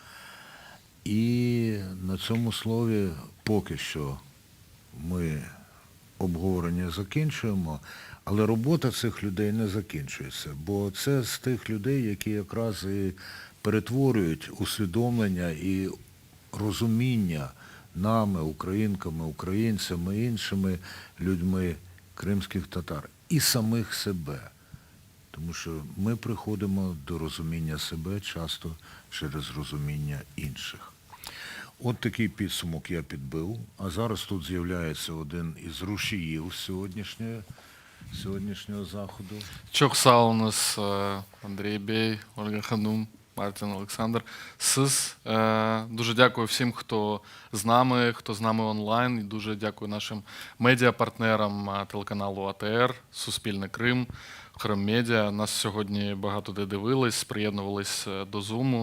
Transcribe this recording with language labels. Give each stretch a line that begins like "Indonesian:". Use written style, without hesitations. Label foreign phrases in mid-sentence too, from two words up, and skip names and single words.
Ukrainian: І на цьому слові поки що ми обговорення закінчуємо, але робота цих людей не закінчується, бо це з тих людей, які якраз і перетворюють усвідомлення і розуміння нами, українками, українцями, іншими людьми кримських татар і самих себе. Тому що ми приходимо до розуміння себе часто через розуміння інших. От такий підсумок я підбив. А зараз тут з'являється один із рушіїв сьогоднішнього заходу.
Crimean Tatar: Çok sağ olunuz Андрій Бей, Ольга Ханум, Мартин Олександр.
Ukrainian: Дуже дякую всім, хто з нами онлайн. І дуже дякую нашим медіапартнерам телеканалу АТР, Суспільне Крим, Крим Медіа. Нас сьогодні багато де дивились, приєднувались до Зуму.